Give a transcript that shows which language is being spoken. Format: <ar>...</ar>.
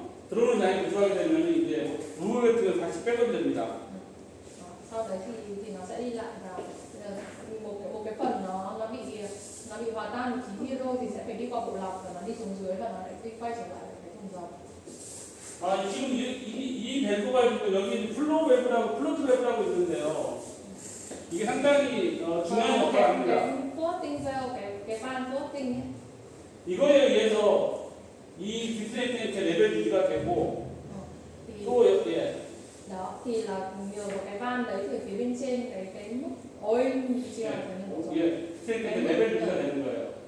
<ko>들어오는 양이 부족하게 되면 이제 물 같은 걸 다시 빼면 됩니다.</ko> <vi>Sau đấy thì nó sẽ đi lại vào một cái phần nó bị hòa tan khí hydro thì sẽ phải đi qua bộ lọc và nó đi xuống dưới và nó lại đi quay trở lại cái thùng dầu.</vi> <ko>지금 이 밸브가 여기 플로우 밸브라고 있는데요. 이게 상당히 중요한 역할을 합니다.</ko> <vi>cái floating valve, cái van floating ấy.</vi> <ko>이거에 의해서 이 디스트레인 탱크 레벨 유지가 되고</ko> <vi>Thì</vi> <ko>또</ko> <vi>đó thì là nhờ vào cái van đấy thì phía bên trên cái mức oil chưa là cái độ dầu.</vi> <ko>디스트레인 탱크 레벨 유지가 되는 거예요.</ko>